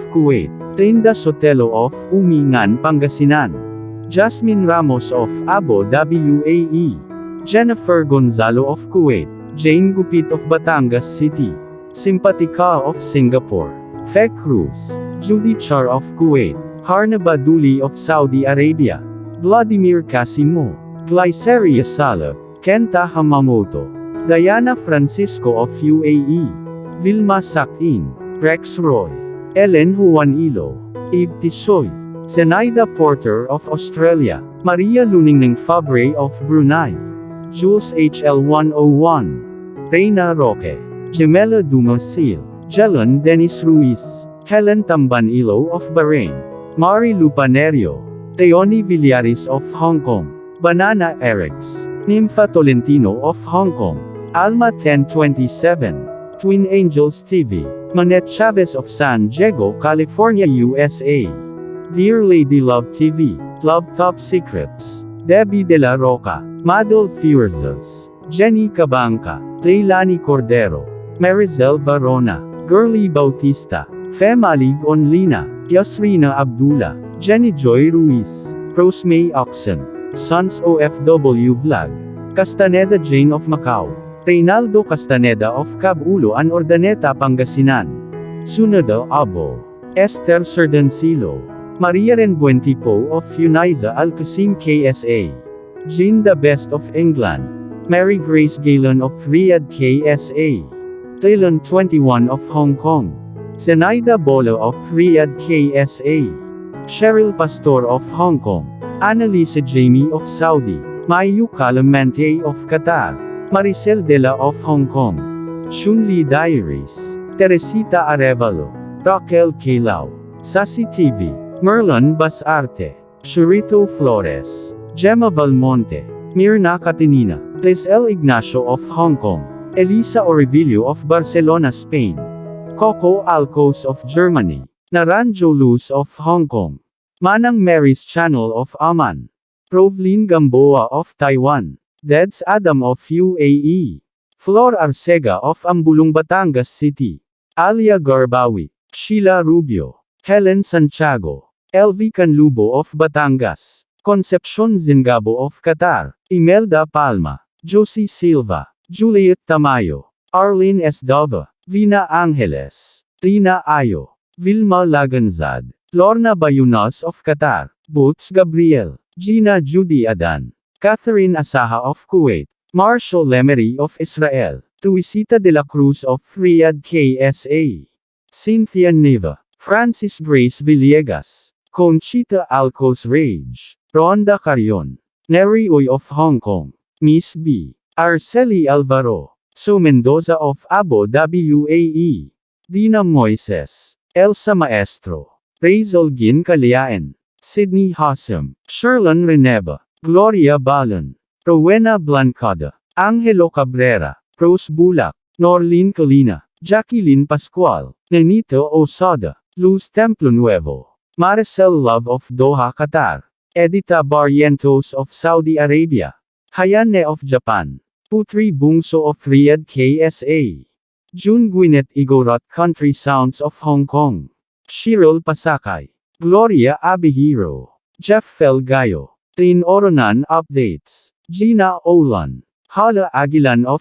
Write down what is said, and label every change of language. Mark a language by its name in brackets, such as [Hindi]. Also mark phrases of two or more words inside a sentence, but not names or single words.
[English] Kuwait, Trinda Sotelo of Umingan, Pangasinan, Jasmine Ramos of Abu Dhabi, UAE, Jennifer Gonzalo of Kuwait, Jane Gupit of Batangas City, Simpatica of Singapore, Fek Cruz, Judy Char of Kuwait, Harna Baduli of Saudi Arabia, Vladimir Casimo, Glyceria Salab, Kenta Hamamoto, Diana Francisco of UAE, Vilma Sakin, Rex Roy, Ellen Juanilo, Eve Tisoy, Zenaida Porter of Australia, Maria Luningning Fabre of Brunei, Jules HL 101, Reina Roque, Gemela Dumasil, Jelon Dennis Ruiz, Helen Tambanilo of Bahrain, Mari Lupanerio, Teoni Villaris of Hong Kong, Banana Erics, Nympha Tolentino of Hong Kong, Alma 1027, Twin Angels TV, Manette Chavez of San Diego, California, USA, Dear Lady Love TV, Love Top Secrets, Debbie De La Roca, Madel Fuerzas, Jenny Cabanca, Leilani Cordero, Marizel Varona, Girly Bautista, Femalig Onlina, Yasrina Abdullah, Jenny Joy Ruiz, Rosemay Oxen, Sons OFW Vlog, Castaneda Jane of Macau, Reynaldo Castaneda of Cabuloan, Ordaneta, Pangasinan, Sunada Abo, Esther Serdancilo, Maria Renbuentipo of Uniza Alcasim, KSA, Jean the Best of England, Mary Grace Galen of Riyadh, KSA, Taylon 21 of Hong Kong, Zenaida Bola of Riyadh, KSA, Cheryl Pastor of Hong Kong, Annalisa Jamie of Saudi, Mayu Calamante of Qatar, Maricel Dela of Hong Kong, Shunli Diaries, Teresita Arevalo, Raquel Kilao, Sasi TV, Merlon Basarte, Shurito Flores, Gemma Valmonte, Mirna Catinina, Lisel Ignacio of Hong Kong, Elisa Orivilio of Barcelona, Spain, Coco Alcos of Germany, Naranjo Luz of Hong Kong, Manang Mary's Channel of Aman, Provlin Gamboa of Taiwan, Deds Adam of UAE, Flor Arcega of Ambulong, Batangas City, Alia Garbawi, Sheila Rubio, Helen Santiago, LV Canlubo of Batangas, Concepcion Zingabo of Qatar, Imelda Palma, Josie Silva, Juliet Tamayo, Arlene Esdova, Vina Angeles, Rina Ayo, Vilma Laganzad, Lorna Bayunas of Qatar, Boots Gabriel, Gina Judy Adan, Catherine Asaha of Kuwait, Marshall Lemery of Israel, Tuisita de la Cruz of Riyadh KSA, Cynthia Neva, Francis Grace Villegas, Conchita Alcos Rage, Rhonda Carion, Neri Uy of Hong Kong, Miss B, Arceli Alvaro, So Mendoza of Abu Dhabi UAE, Dina Moises, Elsa Maestro, Razel Gin Caliaen, Sydney Hassam, Sherlyn Reneba, Gloria Balon, Rowena Blancada, Angelo Cabrera, Rose Bulak, Norlene Colina, Jacqueline Pascual, Nenito Osada, Luz Templo Nuevo, Maricel Love of Doha, Qatar, Edita Barrientos of Saudi Arabia, Hayane of Japan, Putri Bungso of Riyadh KSA, June Gwyneth Igorot Country Sounds of Hong Kong, Shirul Pasakay, Gloria Abihiro, Jeff Felgayo, Tin Oronan Updates, Gina Olan, Hala Aguilan of